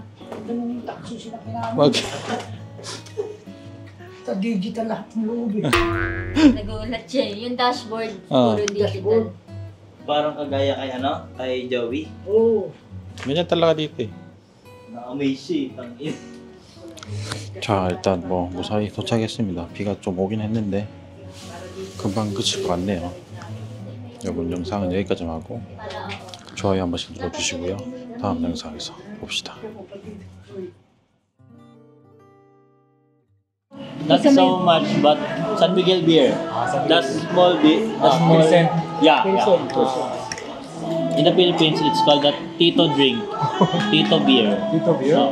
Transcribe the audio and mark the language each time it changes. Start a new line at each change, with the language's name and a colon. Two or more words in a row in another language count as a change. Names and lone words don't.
Filipino: Ito yung taxi sila kinamit. Wag. Sa digital lahat ng loob eh. Nagulat siya. Yung dashboard, Ah. puro digital. Parang kagaya kay Joey. Oo. Ganyan talaga dito eh. Na-amaze siya eh. Tangin.
Korean: 자, 일단 무사히 도착했습니다. 비가 좀 오긴 했는데 금방 그칠 것 같네요. 여러분 영상은 여기까지만 하고 좋아요 한 번씩 눌러주시고요. 다음 영상에서 봅시다.
English: Not so much, but San Miguel beer. That's small beer. Pilsen. Yeah. In the Philippines, it's called the Tito drink. Tito beer. Tito beer.